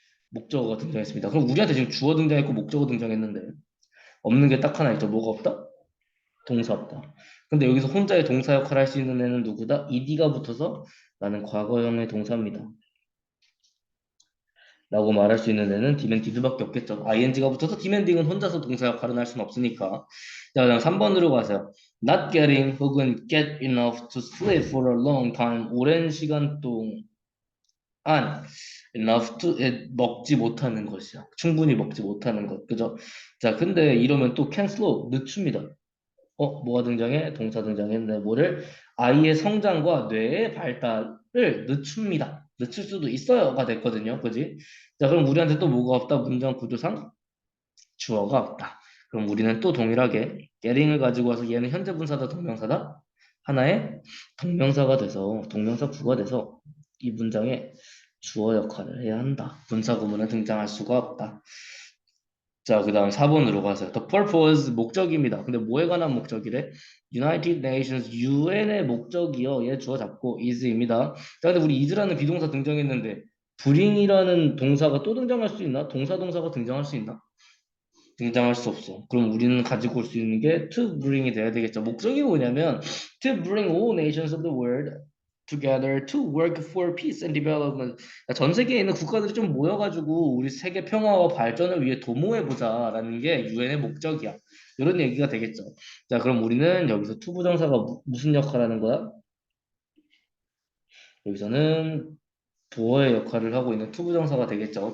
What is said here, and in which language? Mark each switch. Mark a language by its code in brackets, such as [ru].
[ko] 목적어가 등장했습니다. 그럼 우리한테 지금 주어 등장했고 목적어 등장했는데 없는 게 딱 하나 있죠. 뭐가 없다? 동사 없다. 근데 여기서 혼자의 동사 역할을 할 수 있는 애는 누구다? ed가 붙어서 나는 과거형의 동사입니다. 라고 말할 수 있는 애는 demanded밖에 없겠죠. ing가 붙어서 demanding은 혼자서 동사 역할은 할 수는 없으니까. 자, 그다음 3번으로 가세요. [en] not getting 혹은 get enough to sleep for a long time [ko] 오랜 시간 동안 [en] enough to [ko] 먹지 못하는 것이야. 충분히 먹지 못하는 것. 그죠? 자, 근데 이러면 또 [en] can slow [ko] 늦춥니다. 뭐가 등장해? 동사 등장했네. 뭐를? 아이의 성장과 뇌의 발달을 늦춥니다. 늦출 수도 있어요가 됐거든요. 그지? 자, 그럼 우리한테 또 뭐가 없다? 문장 구조상 주어가 없다. 그럼 우리는 또 동일하게 getting을 가지고 와서 얘는 현재 분사다, 동명사다? 하나의 동명사가 돼서 동명사 부가 돼서 이 문장에 주어 역할을 해야 한다. 분사 구문은 등장할 수가 없다. 자, 그 다음 4번으로 가세요. [en] The purpose, [ko] 목적입니다. 근데 뭐에 관한 목적이래? United Nations, UN의 목적이요. 얘 주어 잡고 is입니다. 자, 근데 우리 is라는 비동사 등장했는데 bring이라는 동사가 또 등장할 수 있나? 동사가 등장할 수 있나? 등장할 수 없어. 그럼 우리는 가지고 올 수 있는 게 to bring이 돼야 되겠죠. 목적이 뭐냐면 [en] to bring all nations of the world together to work for peace and development. [ko] 그러니까 전 세계에 있는 국가들이 좀 모여가지고 우리 세계 평화와 발전을 위해 도모해보자라는 게 유엔의 목적이야. 이런 얘기가 되겠죠. 자, 그럼 우리는 여기서 투부정사가 무슨 역할을 하는 거야? 여기서는 부어의 역할을 하고 있는 투부정사가 되겠죠.